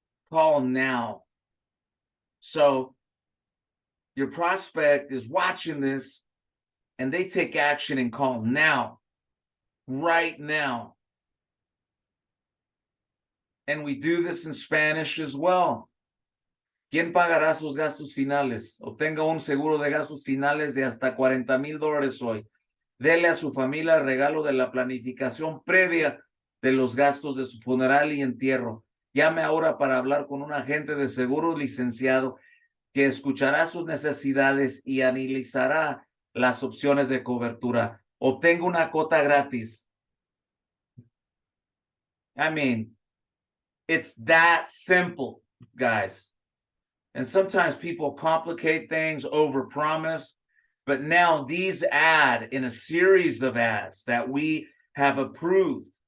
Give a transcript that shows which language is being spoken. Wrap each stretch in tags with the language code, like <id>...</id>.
<en>Call now. So your prospect is watching this and they take action and call now, right now. And we do this in Spanish as well.</en> <es>¿Quién pagará sus gastos finales? Obtenga un seguro de gastos finales de hasta $40,000 hoy. Dele a su familia el regalo de la planificación previa de los gastos de su funeral y entierro. Llame ahora para hablar con un agente de seguros licenciado que escuchará sus necesidades y analizará las opciones de cobertura. Obtenga una cuota gratis.</es> <en>I mean, it's that simple, guys. And sometimes people complicate things, overpromise. But now these add in a series of ads that we have approved.</en>